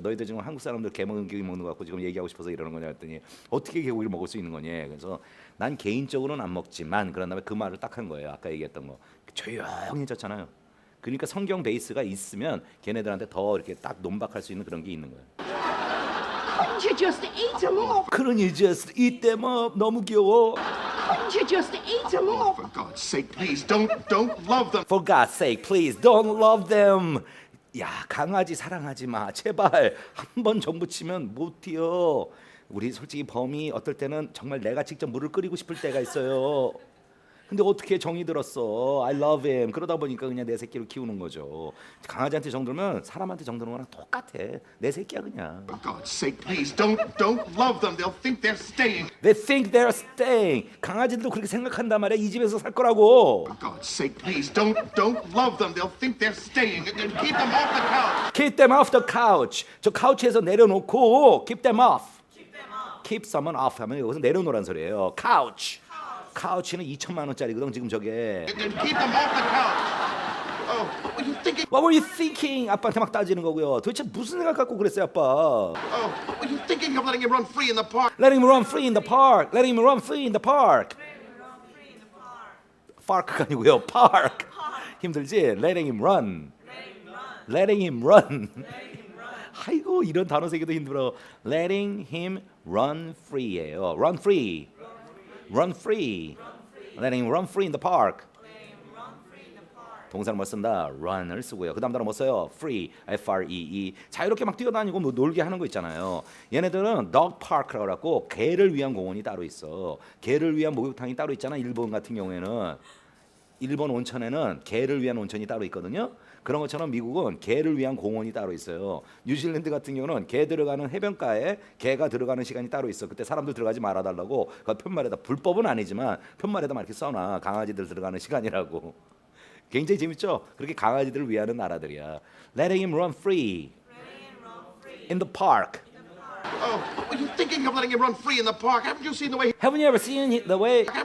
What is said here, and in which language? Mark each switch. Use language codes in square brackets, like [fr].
[ko] 너희들 지금 한국 사람들 개 먹는 게 먹는 거 같고 지금 얘기하고 싶어서 이러는 거냐 했더니 어떻게 개고기를 먹을 수 있는 거니? 그래서 난 개인적으로는 안 먹지만 그런 다음에 그 말을 딱 한 거예요. 아까 얘기했던 거 조용해졌잖아요. 그러니까 성경 베이스가 있으면 걔네들한테 더 이렇게 딱 논박할 수 있는 그런 게 있는 거예요. [en] Couldn't you just eat them off? [ko] 그러니 [en] just eat them up. [ko] 너무 귀여워. [en] Couldn't you just eat them off? For God's sake, please don't love them. For God's sake, please don't love them. [ko] 야, 강아지 사랑하지 마. 제발 한 번 정부 치면 못 뛰어. 우리 솔직히 범이 어떨 때는 정말 내가 직접 물을 끓이고 싶을 때가 있어요. 근데 어떻게 정이 들었어? [en] I love him. [ko] 그러다 보니까 그냥 내 새끼를 키우는 거죠. 강아지한테 정들면 사람한테 정드는 거랑 똑같아. 내 새끼야 그냥. [en] For God's sake, please don't love them. They'll think they're staying. They think they're staying. [ko] 강아지들도 그렇게 생각한단 말이야. 이 집에서 살 거라고. [en] For God's sake, please don't love them. They'll think they're staying. And keep them off the couch. Keep them off the couch. [ko] 저 카우치에서 내려놓고 [en] keep them off. Keep someone off [ko] 하면 여기서 내려놓으란 소리예요. [en] couch. [ko] 카우치는 2천만 원짜리거든 지금 저게. [en] And keep them off the couch. Oh, what were you thinking? What were you thinking? [ko] 아빠한테 막 따지는 거고요. 도대체 무슨 생각 갖고 그랬어요, 아빠? [en] Oh, were you thinking of letting him run free in the park? Let him run free in the park. Let him run free in the park. [ko] Park가 아니고요, park. 힘들지? [en] Letting him run. Letting him run. [ko] 아이고 이런 단어 세기도 힘들어. [en] Letting him run free예요. Run free. Run free. Letting him run free in the park. [ko] 동사를 뭐 쓴다? run을 쓰고요. 그 다음 단어 뭐 써요? free, F-R-E-E. 자유롭게 막 뛰어다니고 뭐 놀게 하는 거 있잖아요. 얘네들은 dog park라고 그래갖고 개를 위한 공원이 따로 있어. 개를 위한 목욕탕이 따로 있잖아. 일본 같은 경우에는. 일본 온천에는 개를 위한 온천이 따로 있거든요. 그런 것처럼 미국은 개를 위한 공원이 따로 있어요. 뉴질랜드 같은 경우는 개 들어가는 해변가에 개가 들어가는 시간이 따로 있어. 그때 사람들 들어가지 말아달라고 그 편말에다 불법은 아니지만 편말에다 막 이렇게 써놔. 강아지들 들어가는 시간이라고. 굉장히 재밌죠? 그렇게 강아지들을 위하는 나라들이야. [en] Letting him run free in the park. Oh, were you thinking of letting him run free in the park? Haven't you seen the way Haven't you ever seen the way